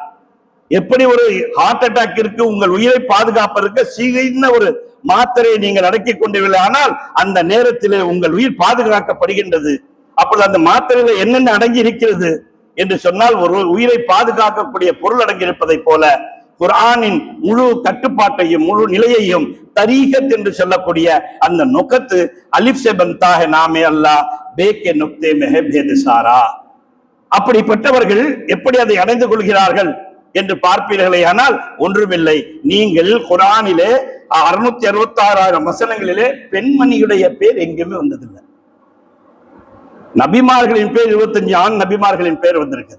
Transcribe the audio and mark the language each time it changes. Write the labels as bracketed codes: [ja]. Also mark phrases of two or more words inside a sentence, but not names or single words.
[ta] எப்படி ஒரு ஹார்ட் அட்டாக் இருக்கு, உங்கள் உயிரை பாதுகாப்பதற்கு சின்ன ஒரு மாத்திரையை நீங்கள் அடக்கி கொண்டீர்கள், ஆனால் அந்த நேரத்திலே உங்கள் உயிர் பாதுகாக்கப்படுகின்றது. அப்பொழுது அந்த மாத்திரையில என்னென்ன அடங்கி இருக்கிறது என்று சொன்னால் ஒரு உயிரை பாதுகாக்கக்கூடிய பொருள் அடங்கி இருப்பதை போல குர்ஆனின் முழு கட்டுப்பாட்டையும் முழு நிலையையும் தரீகத் என்று சொல்லக்கூடிய அந்த நுகத்து [ur] الف سے بنتا ہے نامِ اللہ، بے کے نقطے میں ہے بھید سارا. [ta] அப்படிப்பட்டவர்கள் எப்படி அதை அடைந்து கொள்கிறார்கள் என்று பார்ப்பீர்களே ஆனால் ஒன்றுமில்லை. நீங்கள் குர்ஆனிலே 666,000 வசனங்களிலே பெண்மணியுடைய பேர் எங்கேயுமே வந்ததில்லை. நபிமார்களின் பேர் 25 ஆண் நபிமார்களின் பேர் வந்திருக்குது.